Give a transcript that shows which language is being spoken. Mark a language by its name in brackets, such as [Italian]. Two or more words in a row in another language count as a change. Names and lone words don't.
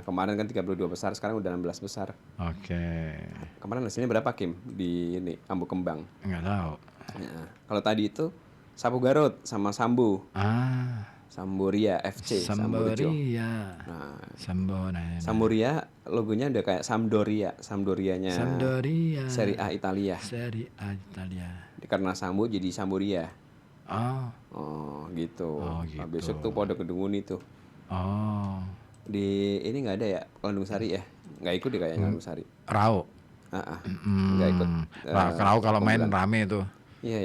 [Indonesian] Kemarin kan 32 besar, sekarang udah 16 besar. Oke. Kemarin hasilnya berapa Kim di ini Ambu Kembang? Nggak tahu. Nah, kalau tadi itu Sapu Garut sama Sambu, Samburia FC, Samborejo. Samboria. Nah, Sambona. Samburia logonya udah kayak Sampdoria, Sampdorianya Sampdoria. Serie A Italia. Serie A Italia. Karena Sambu jadi Samburia. Oh. Oh, gitu. Oh, Nah, gitu. besok tuh Podogedunguni tuh. Oh. Di ini nggak ada ya, Landung Sari ya? Nggak ikut deh kayaknya Landung Sari. Rao. Nggak ikut. Rao kalau main Pembulan. rame tuh. Iya ya.